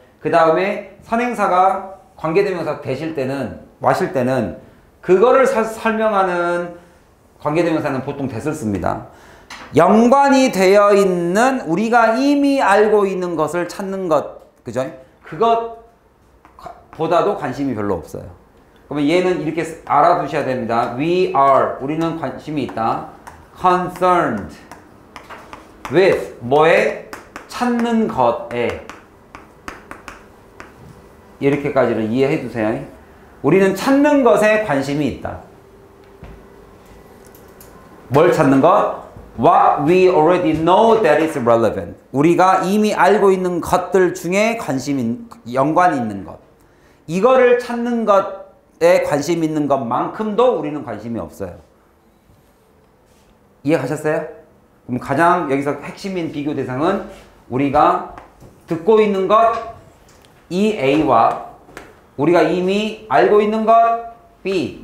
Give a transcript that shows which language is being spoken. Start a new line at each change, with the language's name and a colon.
Korean: 그 다음에 선행사가 관계대명사 되실 때는 와실 때는 그거를 설명하는 관계대명사는 보통 that을 씁니다. 연관이 되어 있는 우리가 이미 알고 있는 것을 찾는 것. 그죠? 그것보다도 관심이 별로 없어요. 그러면 얘는 이렇게 알아두셔야 됩니다.
English: We are
Korean: 우리는 관심이 있다.
English: concerned with
Korean: 뭐에? 찾는 것에. 이렇게까지는 이해해 두세요. 우리는 찾는 것에 관심이 있다. 뭘 찾는 것?
English: What we already know that is relevant.
Korean: 우리가 이미 알고 있는 것들 중에 연관이 있는 것. 이거를 찾는 것에 관심 있는 것만큼도 우리는 관심이 없어요. 이해가셨어요? 그럼 가장 여기서 핵심인 비교 대상은 우리가 듣고 있는 것, 이 A와 우리가 이미 알고 있는 것, B.